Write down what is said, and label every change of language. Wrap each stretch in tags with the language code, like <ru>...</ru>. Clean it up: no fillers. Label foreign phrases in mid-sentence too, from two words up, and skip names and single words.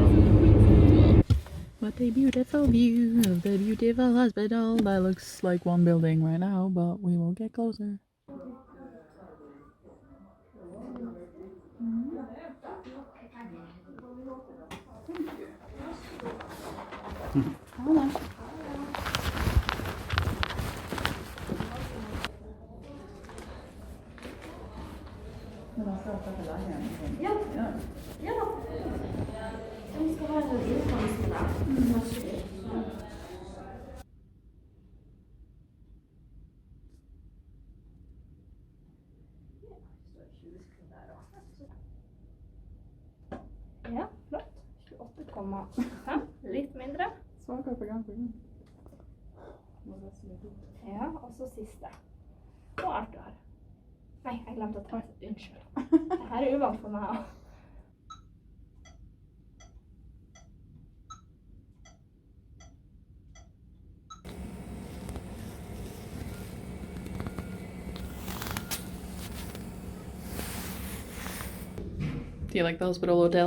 <en>What a beautiful view of the beautiful hospital. That looks like one building right now, but we will get closer. Hello.</en> <no>Ja. Ja da. Vi skal ha en utdannelse der. Ja, flott. 28,5. Litt mindre. Svakere på gang. Ja, og så siste. Og alt du har. Nei, jeg glemte å ta det. Unnskyld. Dette er uvant for meg også.</no> <en>Do you like the hospital hotel?</en>